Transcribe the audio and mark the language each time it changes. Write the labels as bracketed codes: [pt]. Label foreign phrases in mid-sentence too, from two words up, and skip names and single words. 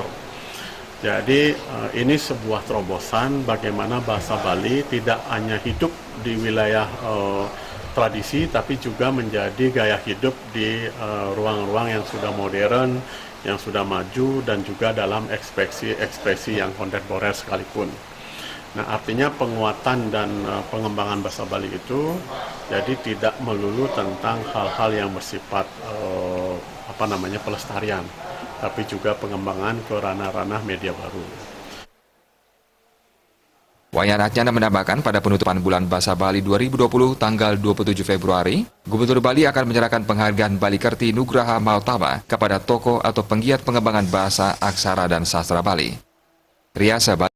[id] Jadi ini sebuah terobosan bagaimana bahasa Bali tidak hanya hidup di wilayah tradisi, tapi juga menjadi gaya hidup di ruang-ruang yang sudah modern, yang sudah maju, dan juga dalam ekspresi yang kontemporer sekalipun. Nah, artinya penguatan dan pengembangan bahasa Bali itu jadi tidak melulu tentang hal-hal yang bersifat pelestarian, tapi juga pengembangan ke ranah-ranah media baru. Wayan Adnyana menambahkan pada penutupan Bulan Bahasa Bali 2020 tanggal 27 Februari, Gubernur Bali akan menyerahkan penghargaan Bali Kerti Nugraha Mautama kepada tokoh atau penggiat pengembangan bahasa, aksara, dan sastra Bali. Riasa Bali.